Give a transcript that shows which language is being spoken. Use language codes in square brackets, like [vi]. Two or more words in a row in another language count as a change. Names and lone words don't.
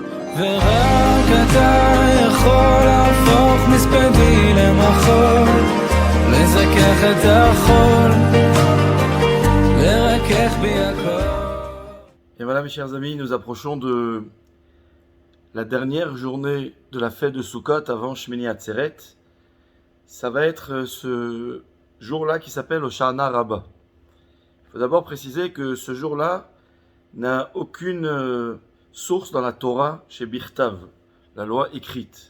[he] ורק אתה יכול להפוך מספדי למחול, לזכך את החול, לרכך בי הכל. [fr] Et voilà mes chers amis, nous approchons de la dernière journée de la fête de Sukkot avant Shmini Atzeret. Ça va être ce jour-là qui s'appelle Hoshana Rabbah. Il faut d'abord préciser que ce jour-là n'a aucune source dans la Torah chez Birtav, la loi écrite.